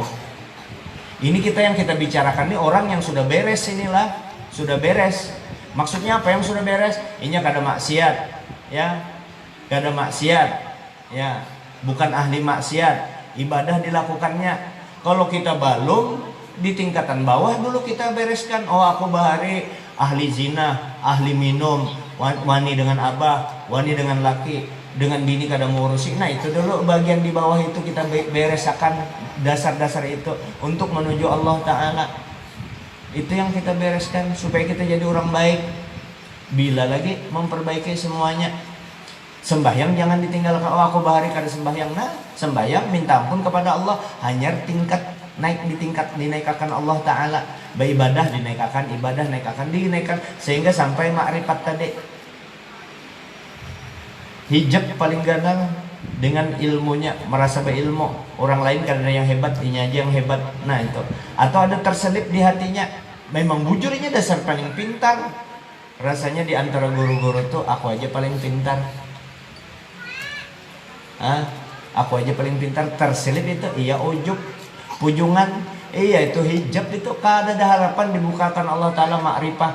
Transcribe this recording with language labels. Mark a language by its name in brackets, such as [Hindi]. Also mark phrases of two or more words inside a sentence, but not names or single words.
[Indonesian] Ini yang kita bicarakan nih orang yang sudah beres inilah, sudah beres. Maksudnya apa yang sudah beres? Ini kada maksiat, ya, kada maksiat, ya, bukan ahli maksiat, ibadah dilakukannya. Kalau kita belum di tingkatan bawah dulu kita bereskan. [Banjar] Oh aku bahari ahli zina, ahli minum, wani dengan abah, wani dengan laki, dengan bini kada mengurusi. [Indonesian] Nah itu dulu bagian di bawah itu kita beresakan dasar-dasar itu untuk menuju Allah Ta'ala. Itu yang kita bereskan supaya kita jadi orang baik. Bila lagi memperbaiki semuanya. Sembahyang jangan ditinggalkan. [Banjar] Oh aku bahari kada sembahyang. Nah sembahyang minta ampun kepada Allah. [Indonesian] Hanya dinaikkan Allah Ta'ala. Beribadah dinaikkan, ibadah dinaikkan sehingga sampai makrifat tadi. Hijab paling gagal dengan ilmunya, merasa berilmu. Orang lain karena yang hebat, ini aja yang hebat. Nah itu. Atau ada terselip di hatinya, memang bujurnya dasar paling pintar. Rasanya di antara guru-guru tuh aku aja paling pintar. Aku aja paling pintar. Terselip itu iya ujub, pujungan. Iya itu hijab itu kada ada harapan dibukakan Allah Ta'ala makrifah.